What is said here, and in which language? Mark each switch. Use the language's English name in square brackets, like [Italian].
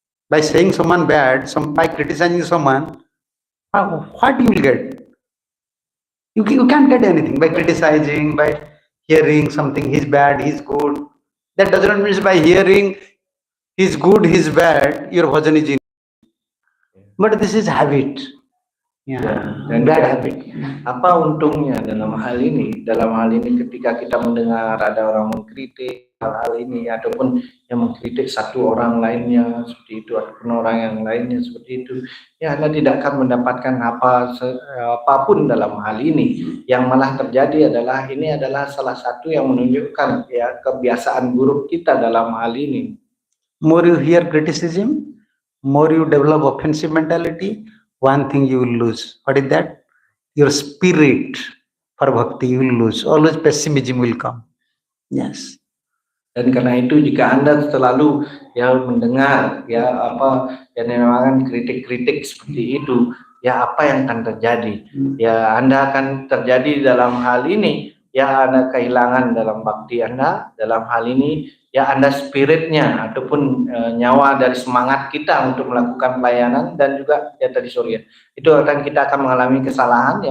[English] By saying someone bad, by criticizing someone, what you will get? You can't get anything by criticizing, by hearing something, he's bad, he's good. That does not mean by hearing he's good, he's bad, your bhajan is in. But this is habit. [Indonesian] Dan [English] bad habit. [Indonesian] Apa untungnya dalam hal ini? Dalam hal ini ketika kita mendengar ada orang mengkritik hal ini, ataupun yang mengkritik satu orang lainnya seperti itu, ataupun orang yang lainnya seperti itu, ya Anda tidak akan mendapatkan apapun dalam hal ini. Yang malah terjadi adalah ini adalah salah satu yang menunjukkan ya kebiasaan buruk kita dalam hal ini. [English] More you hear criticism, more you develop offensive mentality, one thing you will lose. What is that? Your spirit for bhakti you will lose. Always pessimism will come. Yes. [Indonesian] Dan karena itu jika Anda selalu ya mendengar ya apa yang dinamakan kritik-kritik seperti itu, ya apa yang akan terjadi? Ya Anda akan terjadi dalam hal ini, ya Anda kehilangan dalam bakti Anda, dalam hal ini ya Anda spiritnya ataupun nyawa dari semangat kita untuk melakukan pelayanan, dan juga ya tadi sore itu kita akan mengalami kesalahan.